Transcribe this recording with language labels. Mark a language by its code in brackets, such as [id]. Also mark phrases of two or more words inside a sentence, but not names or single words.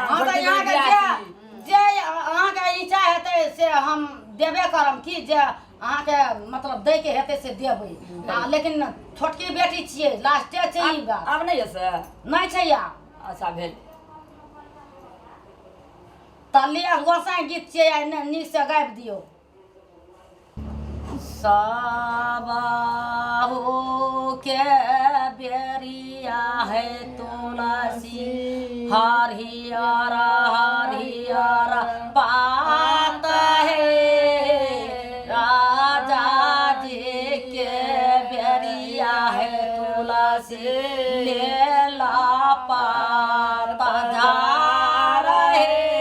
[mai] हाँ तो यहाँ के जे अहाँ के इच्छा हेतै से हम देबे करम की जे अहाँ के मतलब दै के हेतै से देबै। लेकिन छोटकी बेटी छियै, लास्टे छै ई बात। आब नहीं है से? नहीं छै या। अच्छा भेल। तलिया गोसाई गीत छियै, नीक से गाबि दियौ। साबाहो के बेरिया है तुलसी, हरियर हरियर पात है। राजा जी के बेरिया है तुलसी, लेला पात झार है।